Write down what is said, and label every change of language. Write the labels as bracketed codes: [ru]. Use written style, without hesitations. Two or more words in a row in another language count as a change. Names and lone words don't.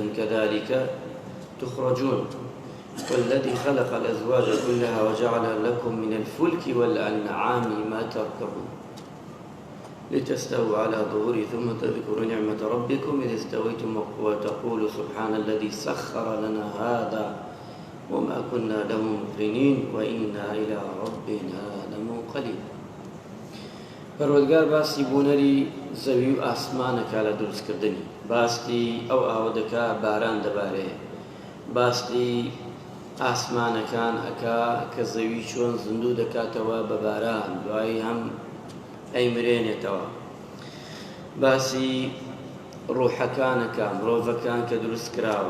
[ar] كذلك تخرجون والذي خلق الأزواج كلها وجعل لكم من الفلك والأنعام ما تركبون لتستووا على ظهوره ثم تذكروا نعمة ربكم إذ استويتم وتقولوا سبحان الذي سخر لنا هذا وما كنا له مقرنين وإنا إلى ربنا لمنقلبون. [ckb] پەروەردگار باسی بوونەری زەوی و ئاسمانەکە لە دروستکردنی، باسی ئەو ئاوە دەکا باران دەبارێ، باسی ئاسمانەکان ئەکا کە زەوی چۆن زیندوو دەکاتەوە بە باران، دوایی هەم ئەیمرێنێتەوە، باسی ڕوحەکانەکە مرۆڤەکان کە دروست کراوە.